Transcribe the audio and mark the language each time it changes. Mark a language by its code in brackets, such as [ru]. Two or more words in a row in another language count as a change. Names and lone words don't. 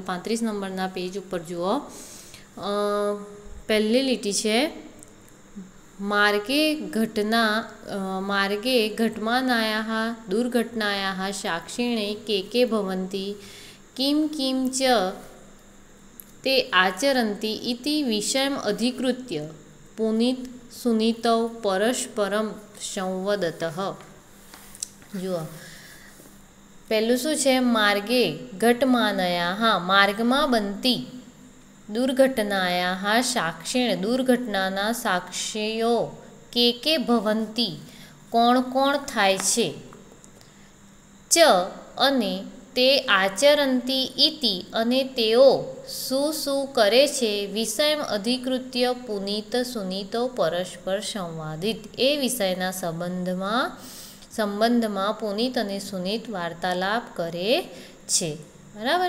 [gu] 35 નંબરના પેજ ઉપર જુઓ. પહેલી લીટી છે, [sa] मार्गे घटमानायाः दुर्घटनायाः साक्षिणे के भवन्ति किम च ते आचरन्ति इति विषयम् अधिकृत्य पुनीत सुनीतौ परस्परं संवदतः. [gu] જુઓ, પહેલું શું છે? [sa] मार्गे घटमानयाः, [gu] માર્ગમાં બનતી, [sa] दुर्घटनायाः साक्षिण, [gu] દુર્ઘટનાના સાક્ષીઓ, કે ભવન્તિ, કોણ થાય છે, ચ અને [sa] ते आचरन्ति इति [gu] અને તેઓ શું કરે છે, [sa] विषयम अधिकृत्य पुनीत सुनीतो परस्पर संवादित, [gu] એ વિષયના સંબંધમાં પુનીત અને સુનીત વાર્તાલાપ કરે છે, બરાબર.